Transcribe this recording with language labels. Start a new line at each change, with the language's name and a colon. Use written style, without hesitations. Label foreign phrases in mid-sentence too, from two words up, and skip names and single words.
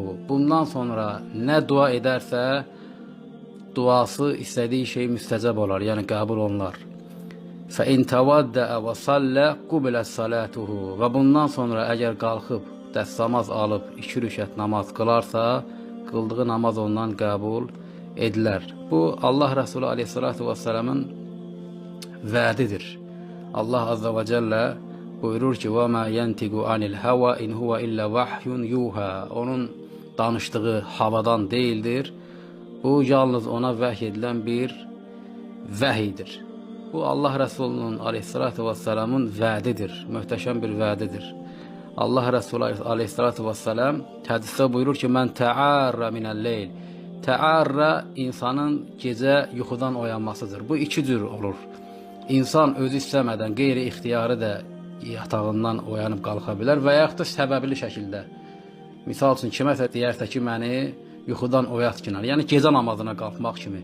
Azerbaijani: Bundan sonra nə dua edərsə duası istədiyi şey müstəcəb olar, yəni qəbul olunar.
Arabic: فإن توضأ وصلى قبلت صلاته.
Azerbaijani: Və bundan sonra əgər qalxıb dəstəmaz alıb 2 rükət namaz qılarsa, qıldığı namaz ondan qəbul edilər. Bu Allah Resulü
Arabic: عليه الصلاة والسلام'ın
Azerbaijani: vədidir. Allah Azze ve Celle buyurur ki
Arabic: وَمَا يَنْتِقُ عَنِ الْهَوَا اِنْ هُوَ اِلَّا وَحْيٌ يُوهَا.
Azerbaijani: Onun danıştığı havadan değildir. Bu yalnız ona vəhy edilen bir vəhidir. Bu Allah Resulü'nün
Arabic: عليه الصلاة والسلام'ın
Azerbaijani: vədidir. Möhtəşəm bir vədidir. Allah Resulü
Arabic: عليه الصلاة والسلام
Azerbaijani: hədisdə buyurur ki
Arabic: من تعارّ من الليل.
Azerbaijani: Tə'arra insanın gecə yuxudan oyanmasıdır. Bu iki cür olur. İnsan özü istəmədən, qeyri-ixtiyarı da yatağından oyanıb qalxa bilər və yaxud da səbəbli şəkildə. Misal üçün, kiməsə deyərsə ki, məni yuxudan oyat ki, yəni gecə namazına qalxmaq kimi.